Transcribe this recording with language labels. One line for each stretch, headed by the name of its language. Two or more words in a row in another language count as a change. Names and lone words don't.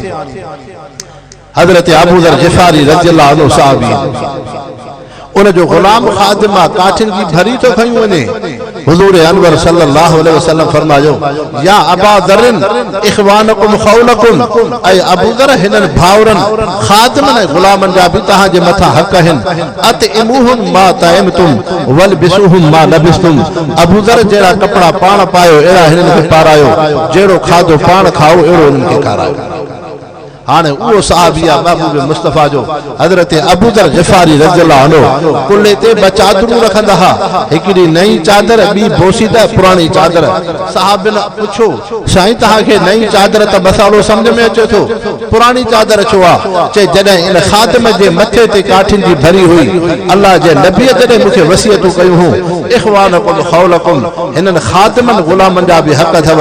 Sindhi: हज़रत अबू ज़र ग़िफ़ारी
Arabic: رضي الله عنه
Sindhi: सहाबी, उन जो गुलाम खादिम आहे, काठिन जी भरी तो खयूं वञे। हुजूर अनवर
Arabic: صلى الله عليه وسلم
Sindhi: फरमायो,
Arabic: يا أبا ذر إخوانكم خولكم,
Sindhi: ऐं अबू ज़र हिननि भाउरनि खादिमनि ऐं गुलामनि जा बि तव्हां जे मथां हक़ आहिनि।
Arabic: أطعموهم ما طعمتم وألبسوهم ما لبستم,
Sindhi: अबू ज़र जहिड़ा कपिड़ा पाण पायो अहिड़ा हिननि खे पारायो, जहिड़ो खाधो पाण खाओ अहिड़ो हिननि खे खारायो। हाणे उहो सहाबी आहे महबूब मुस्तफ़ा जो हज़रत अबू ज़र ग़िफ़ारी
Arabic: رضي الله عنه
Sindhi: कुल्ले ते ॿ चादरूं रखंदा हुआ, हिकिड़ी नई चादर, ॿी बोसीदा पुराणी चादर। सहाबिन पुछो, साईं तव्हांखे नई चादर त मसालो सम्झ में अचे थो, पुराणी चादर छो आहे? चए जॾहिं इन खादिम जे मथे ते काठिन जी भरी हुई, अल्लाह जे नबीअ जॾहिं मूंखे वसियतूं कयूं हुयूं,
Arabic: إخوانكم خولكم,
Sindhi: हिननि खादिमनि गुलामनि जा बि हक़ अथव।